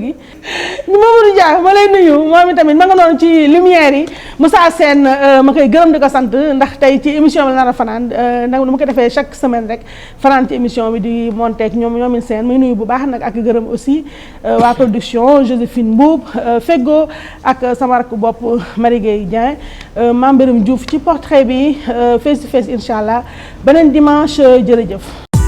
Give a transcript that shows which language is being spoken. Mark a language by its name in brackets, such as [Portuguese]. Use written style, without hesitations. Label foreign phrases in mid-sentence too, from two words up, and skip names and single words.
[Wolof] gi Mamadou Dia ma lay nuyu moom itamit ma nga noonu ci lumière yi Moussa Sène ma koy gërëm di ko sant ndax tey ci émission bi la nar a fanaan nag ma ko defee [French] chaque semaine [Wolof] rek fanaan ci émission bi di monté ak ñoomin Sène may nuyu bu baax nag ak gërëm aussi waa production Joséphine Mboub Feggo ak sama rakk bopp Marie Gueye Dieng Mame Birame Diouf ci portrait bi [English] face to face [Arabic] إن شاء الله [Wolof] beneen dimanche jërëjëf